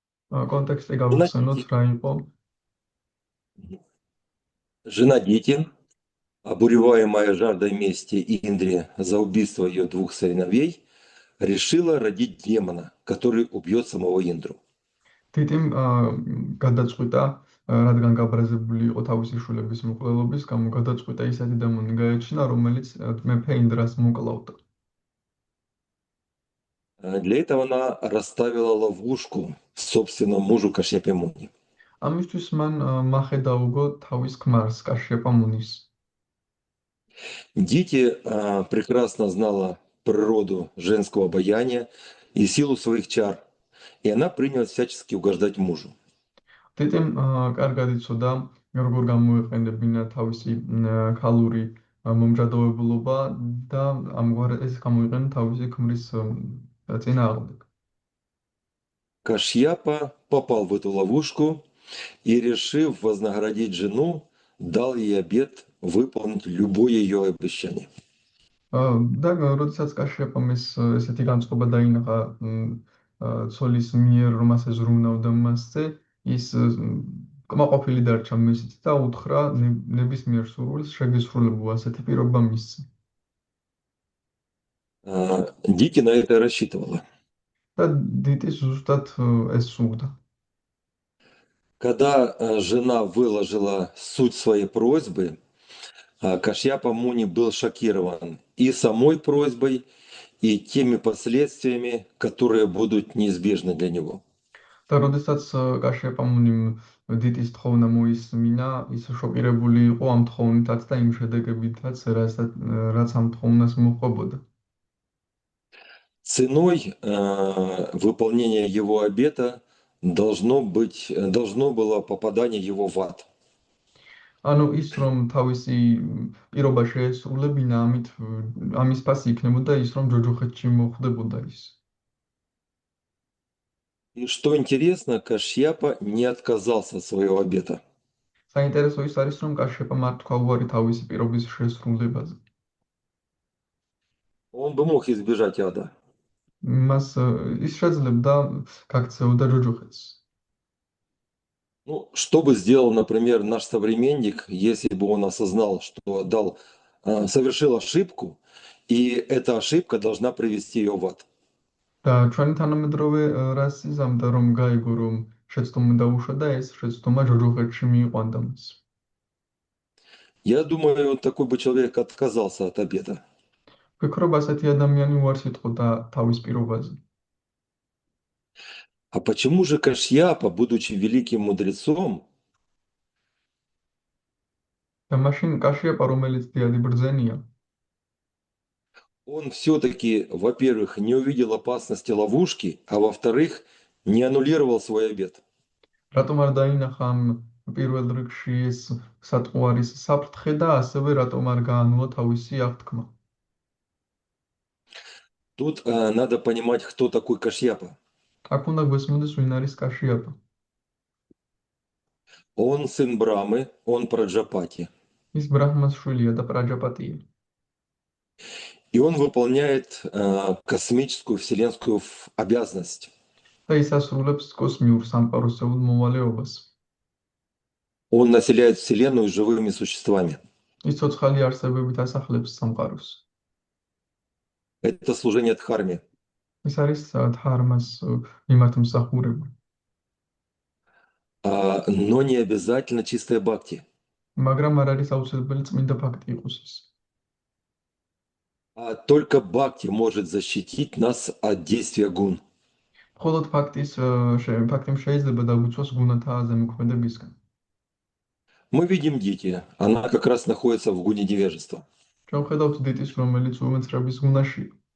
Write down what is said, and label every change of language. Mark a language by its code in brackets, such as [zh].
[ka] კონტექსტი [ru] Жена, [ka] გავიხსენოთ [ru] дети, [ka] რა იყო. [ru] жена, дети, обуреваемая жаждой мести Индри за убийство ее двух сыновей, решила родить демона, который убьет самого Индру. [ka] თითიმ გადაწყვიტა, რადგან გაბრაზებული იყო თავისი შვილების მკვლელობის გამო, გადაწყვიტა ისეთი დემონი გაეჩინა, რომელიც მეფე ინდრას მოკლავდა. [ru] Для этого она расставила ловушку собственному мужу Кашьяпе Муни. [ka] ამისთვის მან მახე დაუგო თავის ქმარს, კაშიაპა მუნის. [ru] Дити прекрасно знала природу женского обаяния и силу своих чар, и она принялась всячески угождать мужу. [ka] თითიმ კარგად იცოდა, როგორ გამოეყენებინა თავისი ქალური მომჟადოებულობა და ამგვარად ეს გამოიყენა თავისი ქმრის წინააღმდეგ. [ru] Кашьяпа попал в эту ловушку и, решив вознаградить жену, дал ей обет выполнить любое ее обещание. [ka] და როდესაც კაშიაპამ ესეთი განწყობა დაინახა ცოლის მიერ, რომ ასე ზრუნავდა მასზე, ის კმაყოფილი დარჩა მისით და უთხრა ნებისმიერ სურვილს შეგესრულებო ასეთი პირობა მისცა. [ru] Дити на это рассчитывала. [ka] და დიტი ზუსტად ეს სურდა. [ru] Когда жена выложила суть своей просьбы, Кашьяпа Муни был шокирован и самой просьбой, и теми последствиями, которые будут неизбежны для него. [ka] და როდესაც კაშიაპა მუნიმ დიტის თხოვნა მოისმინა, ის შოკირებული იყო ამ თხოვნითაც და იმ შედეგებითაც, რაც ამ თხოვნას მოჰყობოდა. [ru] Ценой выполнения его обета должно было попадание его в ад. [ka] ანუ ის რომ თავისი პირობა შეესრულებინა, ამის ფასი იქნებოდა ის რომ ჯოჯოხეთში მოხვდებოდა ის. [ru] И что интересно, Кашьяпа не отказался от своего обета. [ka] საინტერესო ის არის რომ კაშიაპამ არ თქვა უარი თავისი პირობის შესრულებაზე. [ru] Он бы мог избежать ада. [ka] მას ის შეძლებდა გაქცეოდა ჯოჯოხეთს. [ru] Ну, что бы сделал, например, наш современник, если бы он осознал, что совершил ошибку, и эта ошибка должна привести ее в ад? [ka] და ჩვენი თანამედროვე რას იზამდა რომ გაიგო რომ შეცდომა დაუშვა და ეს შეცდომა ჯოჯოხეთში მიიყვანდა მას. [ru] Я думаю, такой бы человек отказался от обета. [ka] ვფიქრობ ასეთი ადამიანი უარს იტყოდა თავის პირობაზე. [ru] А почему же Кашьяпа, будучи великим мудрецом, [ka] და მაშინ კაშიაპა რომელიც დიადი ბრძენია, [ru] он все-таки, во-первых, не увидел опасности ловушки, а во-вторых, не аннулировал свой обет? [ka] რატომ არ დაინახა ამ პირველ რიგში ეს სატყუარის საფრთხე და ასევე რატომ არ გაანულა თავისი აღთქმა. [ru] Тут надо понимать, кто такой Кашьяпа. [ka] აქ უნდა გვესმოდეს ვინ არის კაშიაპა. [ru] Он сын Брамы, он Праджапати. [ka] ის ბრაჰმას შვილია და პრაჯაპატია. [ru] И он выполняет космическую вселенскую обязанность. [ka] და ის ასრულებს კოსმიურ სამყაროსეულ მოვალეობას. [ru] Он населяет Вселенную живыми существами. [ka] ის ცოცხალი არსებებით ასახლებს სამყაროს. [ru] Это служение Дхарме. [ka] ეს არის დჰარმას მიმართმსახურება. [ru] Но не обязательно чистая бхакти. [ka] მაგრამ არ არის აუცილებელი წმინდა ფაქტი იყოს ეს. [ru] Только бхакти может защитить нас от действия гун. [ka] მხოლოდ ფაქტი შეიძლება დაგვიცვას გუნათა ზემოქმედებისგან. [ru] Мы видим дети, она как раз находится в гуне невежества. [ka] ჩვენ ვხედავთ დიტის, რომელიც უმეცრების გუნაშია.